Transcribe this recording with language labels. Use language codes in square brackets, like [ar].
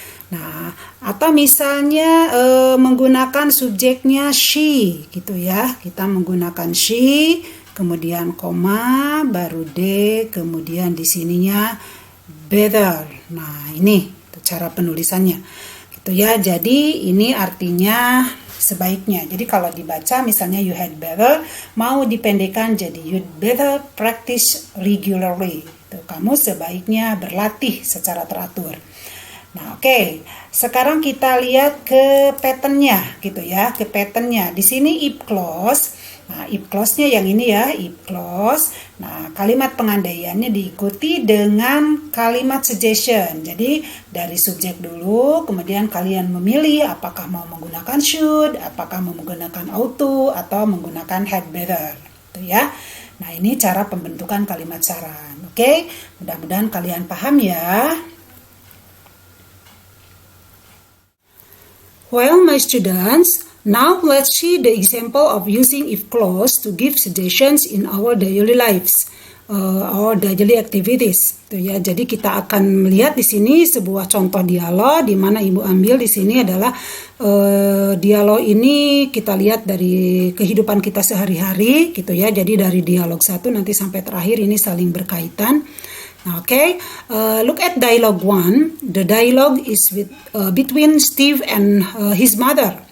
[id] Nah, atau misalnya menggunakan subjeknya she, gitu ya. Kita menggunakan she, kemudian koma, baru d, kemudian di sininya better. Nah, ini cara penulisannya, gitu ya. Jadi ini artinya sebaiknya. Jadi kalau dibaca misalnya you had better, mau dipendekkan jadi [en] you'd better practice regularly. [id] Kamu sebaiknya berlatih secara teratur. Nah, oke. Sekarang kita lihat ke pattern-nya, gitu ya, ke pattern-nya. Di sini if clause. Nah, if clause-nya yang ini ya, if clause. Nah, kalimat pengandaiannya diikuti dengan kalimat suggestion. Jadi, dari subjek dulu, kemudian kalian memilih apakah mau menggunakan should, apakah mau menggunakan ought to, atau menggunakan had better, gitu ya. Nah, ini cara pembentukan kalimat saran. Oke, mudah-mudahan kalian paham ya. [en] Well, my students, now let's see the example of using if clause to give suggestions in our daily lives, our daily activities. [id] Ya, jadi kita akan melihat di sini sebuah contoh dialog di mana Ibu ambil di sini adalah dialog ini kita lihat dari kehidupan kita sehari-hari, gitu ya. Jadi dari dialog 1 nanti sampai terakhir ini saling berkaitan. [en] Okay, look at dialogue 1. The dialogue is between Steve and his mother.